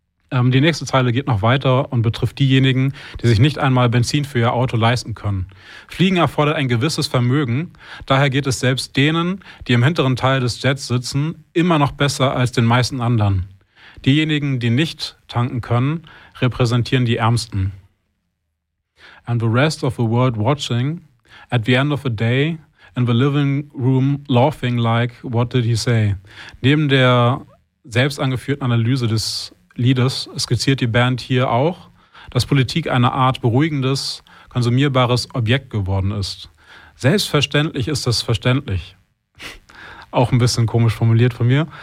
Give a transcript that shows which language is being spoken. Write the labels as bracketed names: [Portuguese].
[German] Die nächste Zeile geht noch weiter und betrifft diejenigen, die sich nicht einmal Benzin für ihr Auto leisten können. Fliegen erfordert ein gewisses Vermögen. Daher geht es selbst denen, die im hinteren Teil des Jets sitzen, immer noch besser als den meisten anderen. Diejenigen, die nicht tanken können, repräsentieren die Ärmsten. [English] And the rest of the world watching, at the end of the day, in the living room laughing like, what did he say? [German] Neben der selbst angeführten Analyse des Liedes skizziert die Band hier auch, dass Politik eine Art beruhigendes, konsumierbares Objekt geworden ist. Selbstverständlich ist das verständlich. Auch ein bisschen komisch formuliert von mir.